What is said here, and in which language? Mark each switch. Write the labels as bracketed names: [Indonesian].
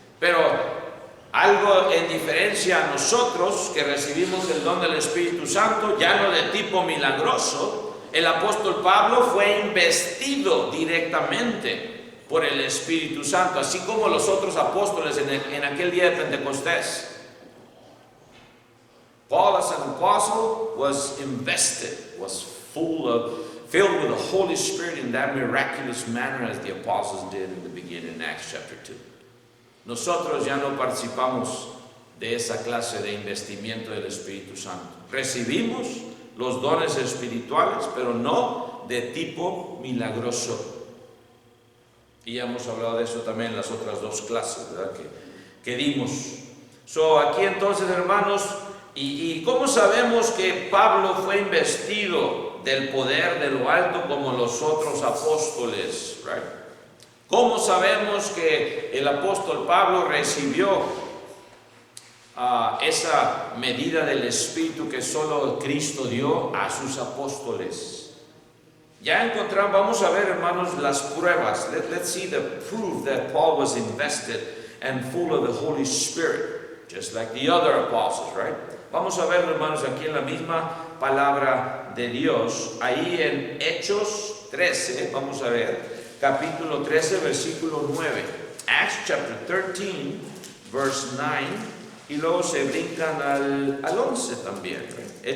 [Spanish] Pero algo en diferencia a nosotros que recibimos el don del Espíritu Santo, ya no de tipo milagroso, el apóstol Pablo fue investido directamente por el Espíritu Santo, así como los otros apóstoles en aquel día de Pentecostés. [English] Paul, as an apostle, was invested, was filled with the Holy Spirit in that miraculous manner as the apostles did in the beginning in Acts chapter 2. [Spanish] Nosotros ya no participamos de esa clase de investimiento del Espíritu Santo. Recibimos los dones espirituales, pero no de tipo milagroso. Y ya hemos hablado de eso también en las otras dos clases, ¿verdad? que dimos. Aquí entonces, hermanos, ¿y cómo sabemos que Pablo fue investido del poder de lo alto como los otros apóstoles, right? ¿Cómo sabemos que el apóstol Pablo recibió esa medida del Espíritu que solo Cristo dio a sus apóstoles? Ya encontramos, vamos a ver, hermanos, las pruebas. [English] Let's see the proof that Paul was invested and full of the Holy Spirit, just like the other apostles, right? [Spanish] Vamos a ver, hermanos, aquí en la misma palabra de Dios, ahí en Hechos 13, vamos a ver, capítulo 13, versículo 9. [English] Acts chapter 13, verse 9, [Spanish] y luego se brincan al 11 también, right?